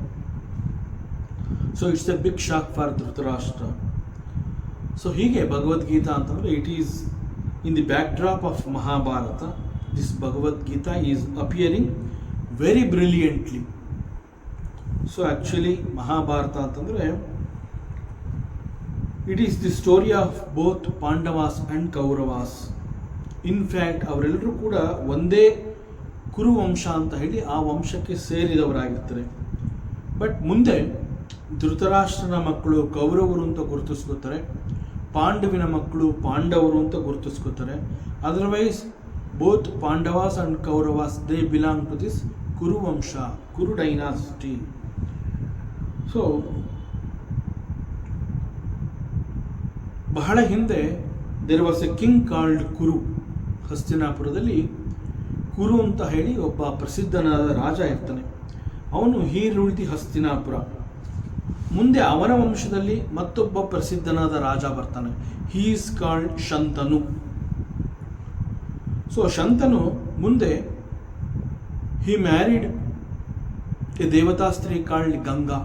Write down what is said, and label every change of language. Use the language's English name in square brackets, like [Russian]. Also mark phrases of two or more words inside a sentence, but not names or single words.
[English] so it's a big shock for Dhritarashtra. ಸೊ [Kannada] ಹೀಗೆ ಭಗವದ್ಗೀತಾ ಅಂತಂದರೆ [English] it is in the back drop of Mahabharata. this Bhagavadgita is appearing very brilliantly. so actually ಮಹಾಭಾರತ ಅಂತಂದರೆ it is the story of both Pandavas and Kauravas. [Kannada] ಇನ್ಫ್ಯಾಕ್ಟ್ ಅವರೆಲ್ಲರೂ ಕೂಡ ಒಂದೇ ಕುರುವಂಶ ಅಂತ ಹೇಳಿ ಆ ವಂಶಕ್ಕೆ ಸೇರಿದವರಾಗಿರ್ತಾರೆ. ಬಟ್ ಮುಂದೆ ಧೃತರಾಷ್ಟ್ರನ ಮಕ್ಕಳು ಕೌರವರು ಅಂತ ಗುರುತಿಸ್ಕೋತಾರೆ, ಪಾಂಡವಿನ ಮಕ್ಕಳು ಪಾಂಡವರು ಅಂತ ಗುರುತಿಸ್ಕೋತಾರೆ. [English] otherwise both Pandavas and Kauravas they belong to this Kuruvamsha, Kuru dynasty. ಸೊ [Kannada] ಬಹಳ ಹಿಂದೆ [English] there was a king called Kuru. [Kannada] ಹಸ್ತಿನಾಪುರದಲ್ಲಿ ಕುರು ಅಂತ ಹೇಳಿ ಒಬ್ಬ ಪ್ರಸಿದ್ಧನಾದ ರಾಜ ಇರ್ತಾನೆ. [English] ಅವನು he ruled the Hastinapura. [Kannada] ಮುಂದೆ ಅವನ ವಂಶದಲ್ಲಿ ಮತ್ತೊಬ್ಬ ಪ್ರಸಿದ್ಧನಾದ ರಾಜ ಬರ್ತಾನೆ. [English] he is called Shantanu. ಸೊ ಶಂತನು ಮುಂದೆ he married a [Kannada] ದೇವತಾ ಸ್ತ್ರೀ [English] called Ganga.